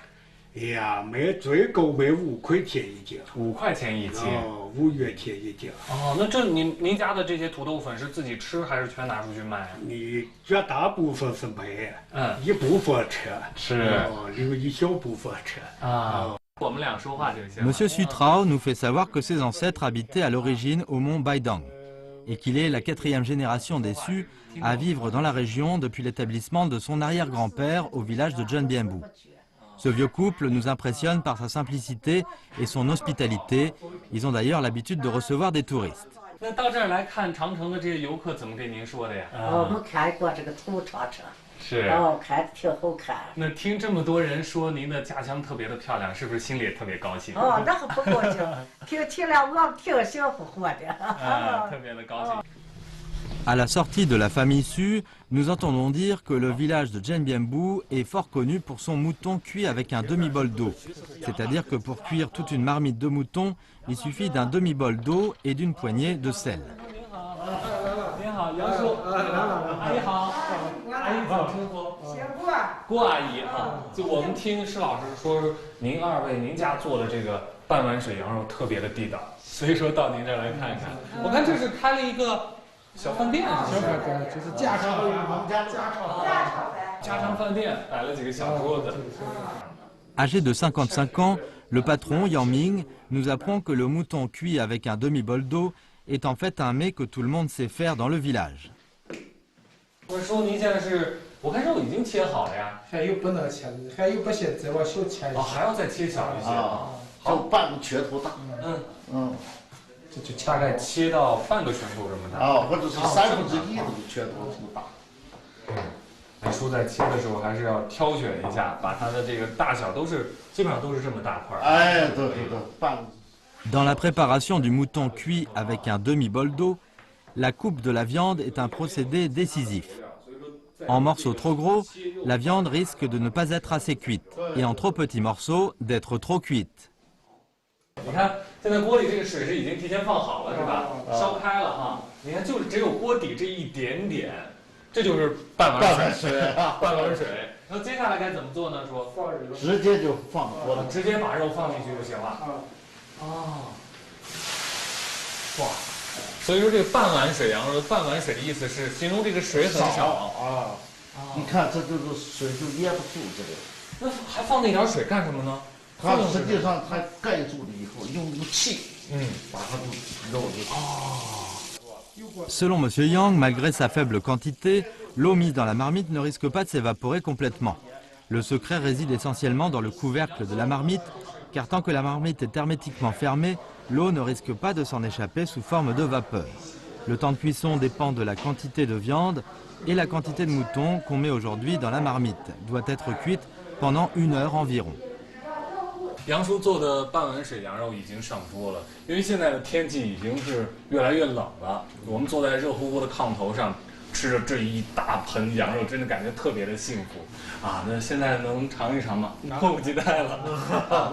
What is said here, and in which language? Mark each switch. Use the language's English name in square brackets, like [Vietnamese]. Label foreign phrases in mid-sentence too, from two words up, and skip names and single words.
[Chinese] 最高卖5块钱1斤。 5块钱1斤。 5元钱1斤。那这您家的这些土豆粉是自己吃还是全拿出去卖？你绝大部分是卖，一部分吃，留一小部分吃。我们俩说话就行。 [French] Monsieur Sutrao nous fait savoir que ses ancêtres habitaient à l'origine au mont Baidang et qu'il est la 4e génération des Su à vivre dans la région depuis l'établissement de son arrière-grand-père au village de Djenbiembou. Ce vieux couple nous impressionne par sa simplicité et son hospitalité. Ils ont d'ailleurs l'habitude de recevoir des touristes. [Chinese] 那到这儿来看长城的这些游客怎么跟您说的呀？我们看过这个土长城。是。看着挺好看。那听这么多人说您的家乡特别的漂亮，是不是心里也特别高兴？那可不高兴，听了我挺幸福活的。特别的高兴。 [French] À la sortie de la famille Su, nous entendons dire que le village de Djenbiembou est fort connu pour son mouton cuit avec un demi-bol d'eau. C'est-à-dire que pour cuire toute une marmite de mouton, il suffit d'un demi-bol d'eau et d'une poignée de sel. [Chinese] 您好，杨叔。阿姨好。阿姨怎么称呼？郭阿姨啊。就我们听施老师说，您2位您家做的这个半碗水羊肉特别的地道，所以说到您这儿来看看。我看这是开了一个。小饭店，就是家常饭店，摆了几个小桌子。 [French] Âgé de 55 ans, le patron Yang Ming nous apprend que le mouton cuit avec un demi-bol d'eau est en fait un mets que tout le monde sait faire dans le village. [Chinese] 我说您现在是我看肉已经切好了呀。还有不能切的，还有不切再往小切一些。还要再切小一些啊，就半个拳头大。这就大概切到半个拳头这么大。或者是1/3的拳头这么大。大叔在切的时候还是要挑选一下，把它的这个大小基本上都是这么大块。哎，对，半个。 [French] Dans la préparation du mouton cuit avec un demi-bol d'eau, la coupe de la viande est un procédé décisif. En morceaux trop gros, la viande risque de ne pas être assez cuite, et en trop petits morceaux, d'être trop cuite. [Chinese] 你看，现在锅里这个水是已经提前放好了，是吧？烧开了哈。你看，就是只有锅底这一点点，这就是半碗水啊，半碗水。那接下来该怎么做呢？说直接就放锅里，直接把肉放进去就行了。哇，所以说这个半碗水羊肉，半碗水的意思是形容这个水很少啊。你看，这就是水就淹不住这个。那还放那点水干什么呢？它实际上它盖住了以后，用那个气，把它就肉就。 [French] Selon M. Yang, malgré sa faible quantité, l'eau mise dans la marmite ne risque pas de s'évaporer complètement. Le secret réside essentiellement dans le couvercle de la marmite, car tant que la marmite est hermétiquement fermée, l'eau ne risque pas de s'en échapper sous forme de vapeur. Le temps de cuisson dépend de la quantité de viande et la quantité de mouton qu'on met aujourd'hui dans la marmite doit être cuite pendant 1 heure environ. [Chinese] 杨叔做的半碗水羊肉已经上桌了，因为现在的天气已经是越来越冷了，我们坐在热乎乎的炕头上，吃着这一大盆羊肉，真的感觉特别的幸福啊！那现在能尝一尝吗？迫不及待了啊！